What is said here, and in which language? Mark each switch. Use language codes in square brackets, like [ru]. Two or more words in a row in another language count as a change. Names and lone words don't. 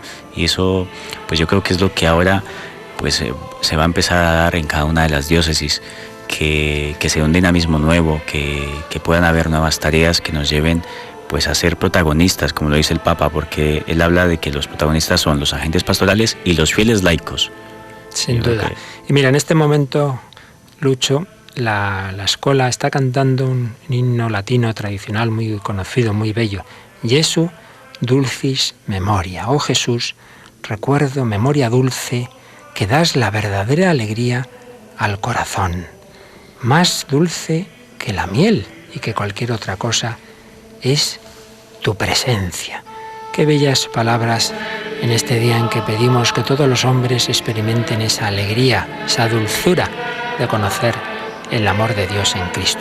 [es] Y eso pues yo creo que es lo que ahora pues se va a empezar a dar en cada una de las diócesis, que sea un dinamismo nuevo, que puedan haber nuevas tareas que nos lleven pues a ser protagonistas, como lo dice el Papa, porque él habla de que los protagonistas son los agentes pastorales y los fieles laicos. Sin duda. Y mira, en este momento, Lucho, la escuela está cantando un himno latino tradicional muy conocido, muy bello. [la] Jesu dulcis memoria. [es] Oh Jesús, recuerdo, memoria dulce, que das la verdadera alegría al corazón. Más dulce que la miel y que cualquier otra cosa es tu presencia. Qué bellas palabras en este día en que pedimos que todos los hombres experimenten esa alegría, esa dulzura de conocer el amor de Dios en Cristo.